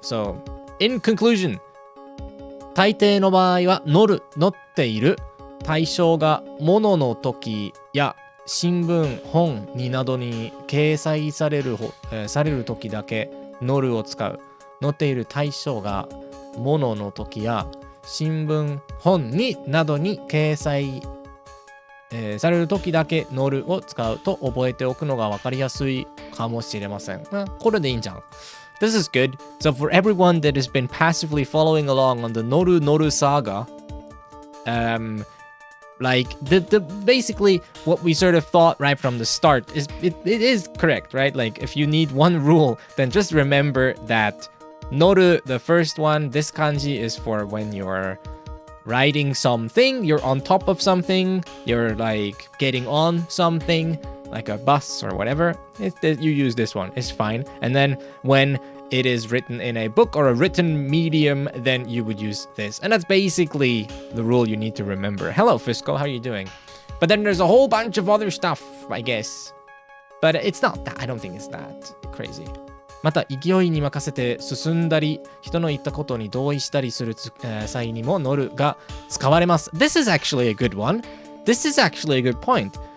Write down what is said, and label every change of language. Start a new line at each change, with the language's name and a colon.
English: So, in conclusion、
Japanese: 大抵の場合は乗っている対象が物の時や新聞、本になどに掲載される時だけ乗るを使う。乗っている対象が物の時や新聞、本になどに掲載、される時だけ乗るを使うと覚えておくのが分かりやすいかもしれません。これでいいんじゃん。
English: This is good. So for everyone that has been passively following along on the Noru saga, like the basically what we sort of thought right from the start is it is correct, right? Like if you need one rule, then just remember that Noru, the first one, this kanji is for when you're riding something, you're on top of something, you're like getting on something, like a bus or whatever. You use this one, it's fine. And then when it is written in a book or a written medium, then you would use this. And that's basically the rule you need to remember. Hello, Fisco, how are you doing? But then there's a whole bunch of other stuff, I guess. But it's not that, I don't think it's that crazy.
Japanese: また勢いに任せて進んだり人の言ったことに同意したりする際にも乗るが使われます。
English: This is actually a good one. This is actually a good point.